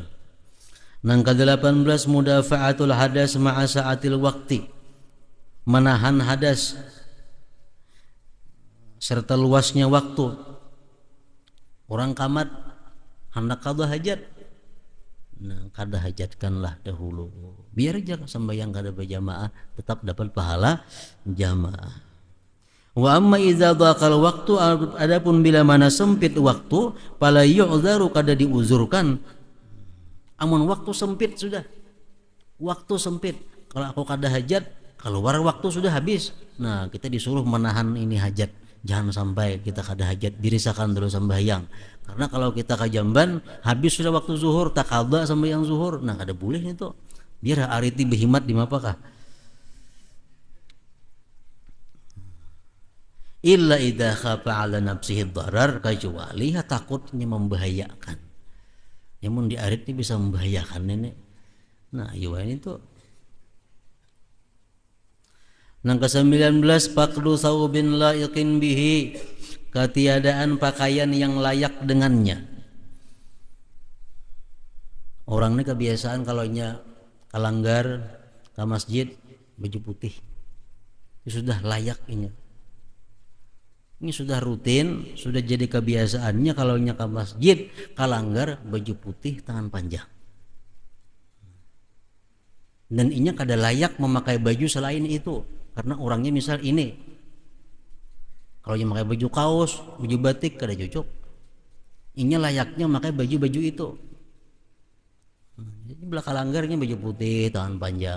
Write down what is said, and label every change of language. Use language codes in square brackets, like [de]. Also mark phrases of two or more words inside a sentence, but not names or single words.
[bjn] Nang ke-18 [ar] mudafa'atul hadas ma'a sa'atil waqti, [bjn] menahan hadas serta luasnya waktu. Orang kamat hendak qada hajat, nah kada hajatkanlah dahulu, biar aja sembahyang kada berjamaah tetap dapat pahala jamaah. [ar] Wa amma idza dhaqal waktu, [bjn] adapun bila mana sempit waktu, [ar] fala yu'dzaru, [bjn] kada diuzurkan. Amun waktu sempit sudah, waktu sempit, kalau aku kada hajat keluar waktu sudah habis, nah kita disuruh menahan ini hajat, jangan sampai kita kada hajat, dirisakan dulu sembahyang. Karena kalau kita kajamban habis sudah waktu zuhur, tak qada sembahyang zuhur, nah kada boleh itu, biar ariti behimat di mapakah. [ar] Illa idza khafa ala nafsihi dharar, [bjn] kecuali takutnya membahayakan. Yang mun di arit ini bisa membahayakan nenek. Nah, iya ini tuh. Nang ke-19 [ar] faqdu thawbin laiqin bihi, [bjn] ketiadaan pakaian yang layak dengannya. Orang ini kebiasaan kalau nya kalanggar ke masjid baju putih, itu sudah layak ini. Ini sudah rutin, sudah jadi kebiasaannya kalau nya ke masjid kalanggar baju putih tangan panjang. Dan inya kada layak memakai baju selain itu, karena orangnya misal ini, kalau yang memakai baju kaos, baju batik kada cocok. Inya layaknya memakai baju-baju itu. Jadi belah kalanggarnya baju putih tangan panjang.